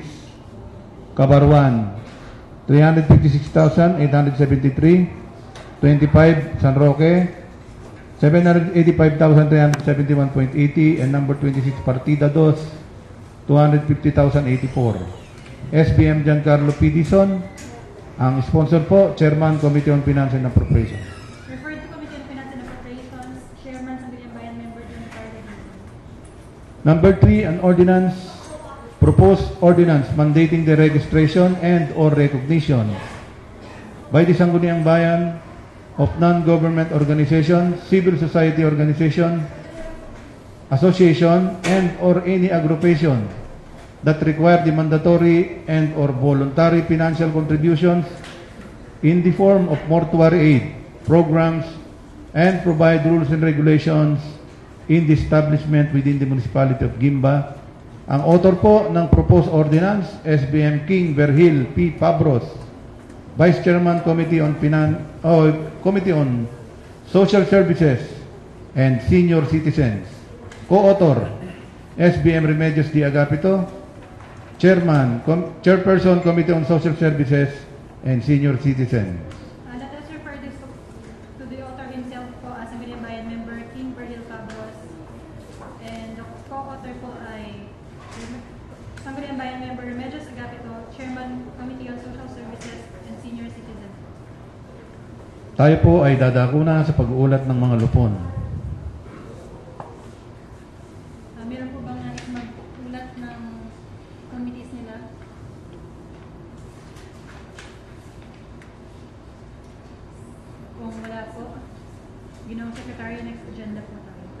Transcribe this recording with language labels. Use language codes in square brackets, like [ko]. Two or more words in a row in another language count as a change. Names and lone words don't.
[en] Kabarwan, 356,873. 25, San Roque, 785,371.80. And number 26, Partida 2, 250,084. SBM Giancarlo P. Dizon, [tl] ang sponsor po, [en] Chairman, Committee on Finance and Appropriations. Referred to Committee on Finance and Appropriations, Chairman, Sangguniang Bayan, Member Giancarlo Dizon. Number 3, an ordinance, proposed ordinance mandating the registration and or recognition by the Sangguniang Bayan of non-government organization, civil society organization, association, and or any aggregation that require the mandatory and or voluntary financial contributions in the form of mortuary aid programs and provide rules and regulations in the establishment within the municipality of Gimba. [tl] Ang author po ng [en] proposed ordinance, [tl] SBM King Verhil P. [en] Pabros, Vice Chairman, Committee on Social Services and Senior Citizens. Co-author, SBM Remedios D. Agapito, Chairperson, Committee on Social Services and Senior Citizens. Let us refer this to the author himself po, Sangguniang Bayan, Member King Verhil Pabros. And the co-author [tl] po ay [en] Sangguniang Bayan, Member Remedios Agapito, Chairman, Committee on Social Services and Senior Citizens. [tl] Tayo po ay dadako na sa pag-uulat ng mga lupon. Meron po bang nais mag-ulat ng committees nila? Kung wala po, Ginoong Secretary, [en] next agenda [tl] po tayo.